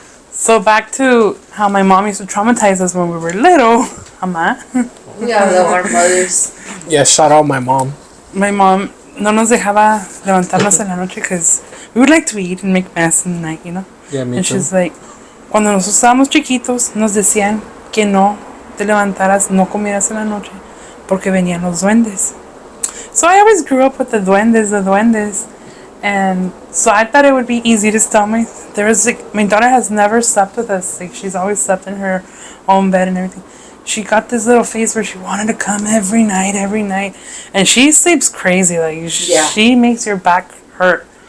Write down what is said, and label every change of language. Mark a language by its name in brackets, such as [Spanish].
[English] So back to how my mom used to traumatize us when we were little. [Spanish] Mamá. [English] We all love our mothers. Yeah, shout out my mom. My mom [Spanish] no nos dejaba levantarnos en la noche [English] because we would like to eat and make mess in the night, you know? Yeah, me And too. she's like, [Spanish] cuando nosotros estábamos chiquitos, nos decían que no te levantaras, no comieras en la noche, porque venían los duendes. [English] So I always grew up with the duendes. And so I thought it would be easy to tell my, my daughter has never slept with us. Like, she's always slept in her own bed and everything. She got this little phase where she wanted to come every night. And she sleeps crazy. Like, she makes your back hurt.